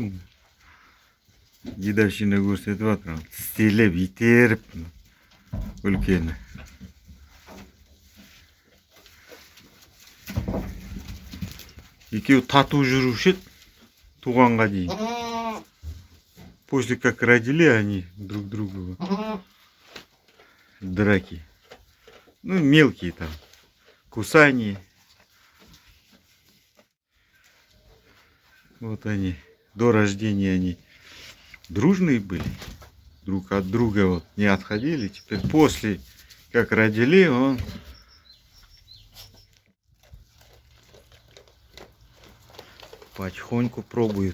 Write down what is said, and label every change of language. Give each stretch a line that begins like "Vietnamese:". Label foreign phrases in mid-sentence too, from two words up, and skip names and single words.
Kazakh: Дедовщина көрсетіп жатыр. Тістелеп, итеріп. Үлкені. Екеуі тату жүруші еді. Туғанға дейін.
Russian: После как родили они друг друга. Драки. Ну, мелкие там. Кусания. Вот они. До рождения они дружные были. Друг от друга вот не отходили. Теперь после как родили, он потихоньку пробует.